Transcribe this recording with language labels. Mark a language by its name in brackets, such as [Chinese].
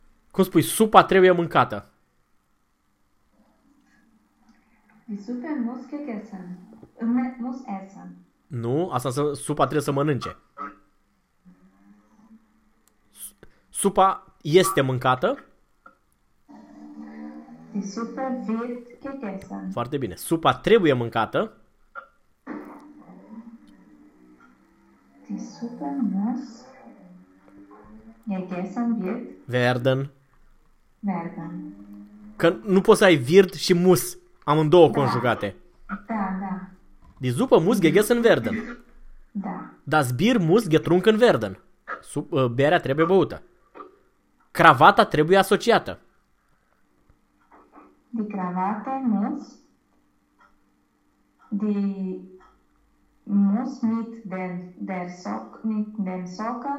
[Romanian] Cum spui, supa trebuie mâncată. [German] Die Suppe muss gegessen. Muss essen. [Romanian] Nu, asta înseamnă supa trebuie să mănânce. Supa este mâncată. [German] Die Suppe wird gegessen. [Romanian] Foarte bine. Supa trebuie mâncată. [German] Die Suppe muss gegessen wird Werden. werden. [Romanian] Că nu poți să ai wird și muss, amândouă conjugate. [German] Die Suppe muss gegessen werden. Das Bier muss getrunken werden. [Romanian] Berea trebuie băută. Cravata trebuie asociată. [German] Die Krawatte muss die muss mit den der Sock mit den Socken